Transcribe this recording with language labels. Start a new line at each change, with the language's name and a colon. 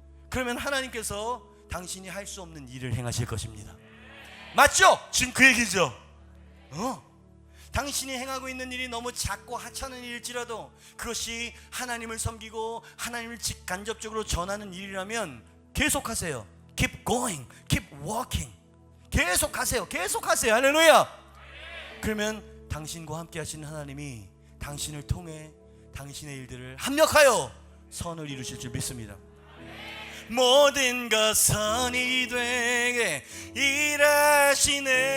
Korean: 그러면 하나님께서 당신이 할 수 없는 일을 행하실 것입니다. 맞죠? 지금 그 얘기죠. 당신이 행하고 있는 일이 너무 작고 하찮은 일일지라도 그것이 하나님을 섬기고 하나님을 직간접적으로 전하는 일이라면 계속하세요.
English: Keep going, keep walking.
Korean: 계속하세요. 계속하세요. 할렐루야. 그러면 당신과 함께 하시는 하나님이 당신을 통해 당신의 일들을 합력하여 선을 이루실 줄 믿습니다. 모든 것 선이 되게 일하시네.